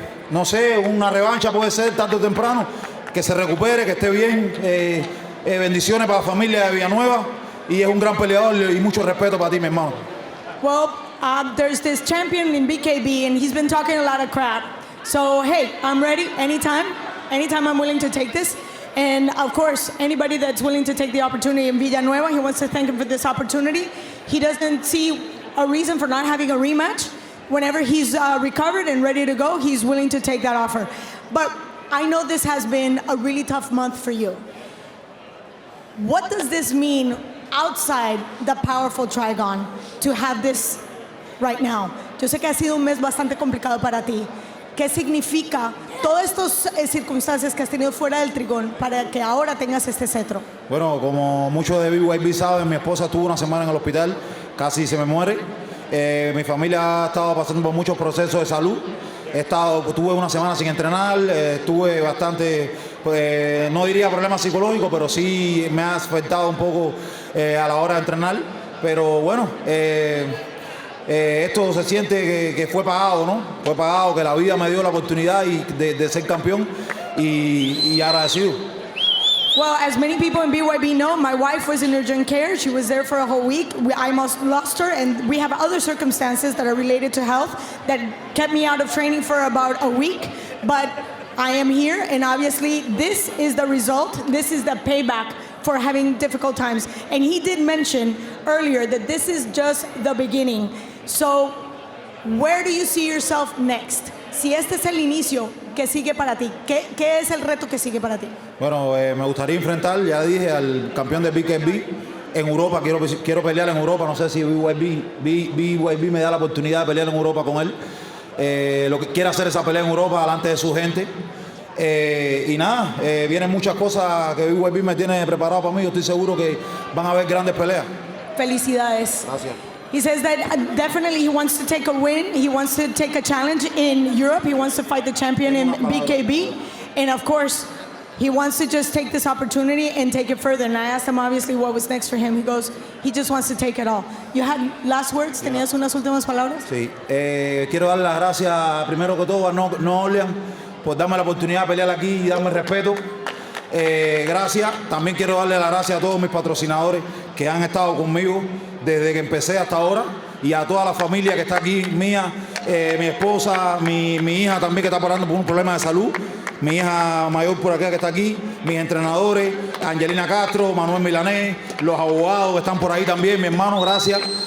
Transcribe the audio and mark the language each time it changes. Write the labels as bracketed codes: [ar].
[es] No sé, una revancha puede ser tarde o temprano, que se recupere, que esté bien. Bendiciones para la familia de Villanueva y es un gran peleador y mucho respeto para ti, mi hermano. [en] Well, there's this champion in BKB and he's been talking a lot of crap. So, hey, I'm ready anytime I'm willing to take this. And of course, anybody that's willing to take the opportunity in Villanueva, he wants to thank him for this opportunity. He doesn't see a reason for not having a rematch. Whenever he's recovered and ready to go, he's willing to take that offer. But I know this has been a really tough month for you. What does this mean outside the powerful Trigon to have this right now? [es] Yo sé que ha sido un mes bastante complicado para ti. ¿Qué significa todas estas circunstancias que has tenido fuera del Trigón para que ahora tengas este cetro? Bueno, como muchos de BYB saben, mi esposa estuvo una semana en el hospital, casi se me muere. Mi familia ha estado pasando por muchos procesos de salud. Tuve una semana sin entrenar, tuve bastante, no diría problemas psicológicos, pero sí me ha afectado un poco a la hora de entrenar. Pero bueno, esto se siente que fue pagado, ¿no? Fue pagado, que la vida me dio la oportunidad de ser campeón y agradecido. [en] Well, as many people in BYB know, my wife was in urgent care. She was there for a whole week. I almost lost her, and we have other circumstances that are related to health that kept me out of training for about a week. But I am here, and obviously this is the result. This is the payback for having difficult times. And he did mention earlier that this is just the beginning. So where do you see yourself next? [es] Si este es el inicio, ¿qué sigue para ti? ¿Qué es el reto que sigue para ti? Bueno, me gustaría enfrentar, ya dije, al campeón de BKB en Europa. Quiero pelear en Europa. No sé si BYB me da la oportunidad de pelear en Europa con él. Lo que quiere hacer esa pelea en Europa delante de su gente. Y nada, vienen muchas cosas que BYB me tiene preparado para mí. Yo estoy seguro que van a haber grandes peleas. Felicidades. Gracias. [en] He says that definitely he wants to take a win. He wants to take a challenge in Europe. He wants to fight the champion in BKB. And of course, he wants to just take this opportunity and take it further. And I asked him obviously what was next for him. He goes, he just wants to take it all. You had last words? [es] ¿Tenías unas últimas palabras? Sí, quiero dar las gracias primero que todo a No Orleans por darme la oportunidad de pelear aquí y darme respeto. Gracias. También quiero darle las gracias a todos mis patrocinadores que han estado conmigo desde que empecé hasta ahora y a toda la familia que está aquí, mía, mi esposa, mi hija también que está pasando por un problema de salud, mi hija mayor por acá que está aquí, mis entrenadores, Angelina Castro, Manuel Milanés, los abogados que están por ahí también, mi hermano, gracias.